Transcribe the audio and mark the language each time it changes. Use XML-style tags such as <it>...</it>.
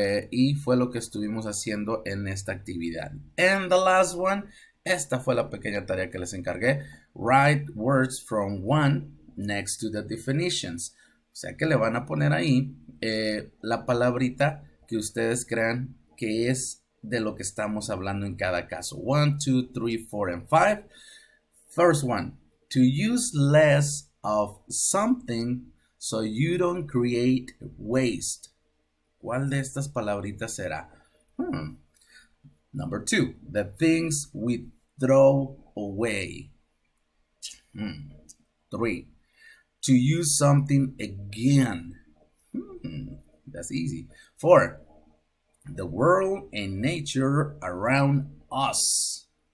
<es>Y fue lo que estuvimos haciendo en esta actividad.</es> <en>And the last one,</en> <es>esta fue la pequeña tarea que les encargué.</es> <en>Write words from 1 next to the definitions.</en> <es>O sea que le van a poner ahí la palabrita que ustedes crean que es de lo que estamos hablando en cada caso.</es> <en>1, 2, 3, 4, and 5. First one, to use less of something so you don't create waste.</en> <es>¿Cuál de estas palabritas será?</es> <en>Number 2, the things we throw away. 3, to use something again. That's easy. 4, the world and nature around us.</en>